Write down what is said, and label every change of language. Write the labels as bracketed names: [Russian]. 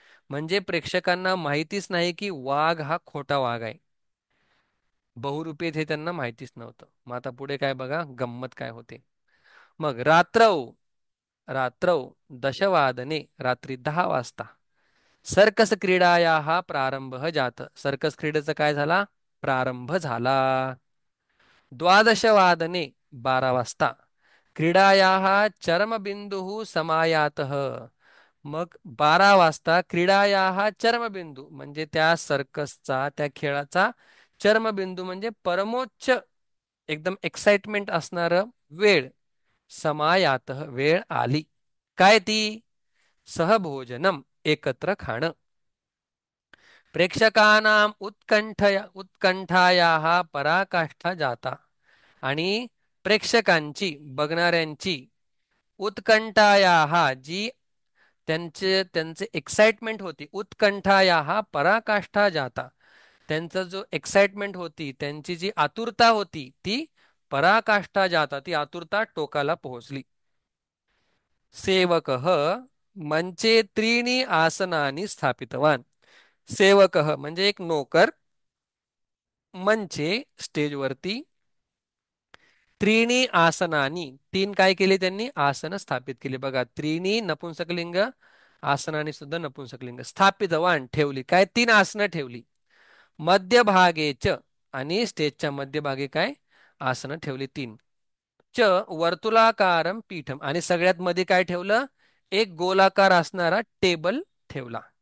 [Marathi] म्हणजे प्रेक्षकांना माहितीच नाही की वाघ हा खोटा वाघ आहे, बहुरूपेत हे त्यांना माहितीच नव्हतं. मग आता पुढे काय बघा, गंमत काय होते. मग [Sanskrit] रात्रौ, रात्रौ दशवादने [Marathi] रात्री 10 वाजता, [Sanskrit] सर्कस क्रीडायाः प्रारंभ जात, [Marathi] सर्कस क्रीडेचा काय झाला, प्रारंभ झाला. [Sanskrit] द्वादशवादने 12 वाजता क्रीडायाः चरमबिंदुः समायातः. [Marathi] मग 12 वाजता [Sanskrit] क्रीडायाः चरमबिंदू [Marathi] म्हणजे त्या सर्कसचा त्या खेळाचा चरमबिंदू म्हणजे परमोच्च एकदम एक्साइटमेंट असणार वेळ समायातः वेळ आली. काय ती? [Sanskrit] सहभोजनम [Marathi] एकत्र खाणं. [Sanskrit] प्रेक्षकानां उत्कंठायाः पराकाष्ठा जाता. [Marathi] आणि प्रेक्षकांची बघणाऱ्यांची उत्कंठायाः जी त्यांचे एक्साइटमेंट होती [Sanskrit] उत्कंठायाः पराकाष्ठा जाता. [Marathi] त्यांचा जो एक्साइटमेंट होती त्यांची जी आतुरता होती ती [Sanskrit] पराकाष्ठा जाता [Marathi] ती आतुरता टोकाला पोहोचली. [Sanskrit] सेवकः मंचे त्रीणि आसनानि स्थापितवान. [Marathi] सेवकः म्हणजे एक नोकर मंचे स्टेजवरती [Sanskrit] त्रीणी आसनानी [Marathi] तीन काय केले त्यांनी आसन स्थापित केले बघा त्रीणी नपुंसकलिंग आसनानी सुद्धा नपुंसकलिंग स्थापितवान ठेवली काय तीन आसनं ठेवली मध्यभागेच आणि स्टेजच्या मध्यभागी काय आसनं ठेवली तीन च [Sanskrit] वर्तुलाकारम पीठम [Marathi] आणि सगळ्यात मध्ये काय ठेवलं एक गोलाकार असणारा टेबल ठेवला